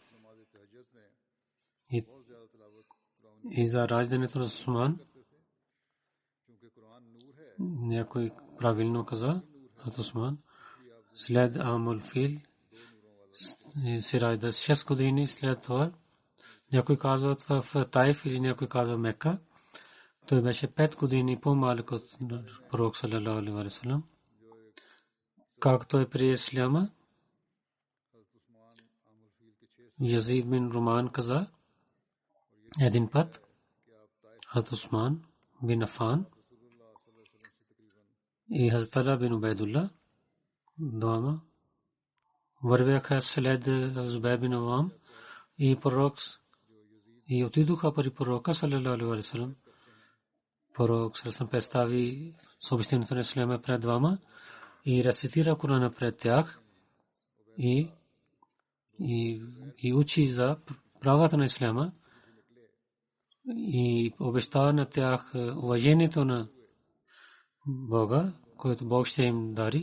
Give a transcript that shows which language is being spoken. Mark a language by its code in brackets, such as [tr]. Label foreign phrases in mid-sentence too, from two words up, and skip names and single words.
[bg] И за раждането на Усман някой правилно каза, Усман след Амул Фил се ражда 6 години след това. Някой казва в Таиф или някой казва Мека. Той беше 5 години по-малък от пророк [ar] صلى الله عليه وسلم. [bg] Както е при исляма, Язид бин Руман каза един път, Хазрат Усман бин Афан и Хазрат Талха бин Убайдулла двама вървяха след Зубайр бин Авам и пророк и отидоха при пророка [ar] صلى الله عليه وسلم. [bg] Пророк саллаллаху представи съобщението на исляма пред двама и рецитира Корана пред тях и учи за правата на исляма и обещава на тях уважението на Бога, което Бог ще им дари.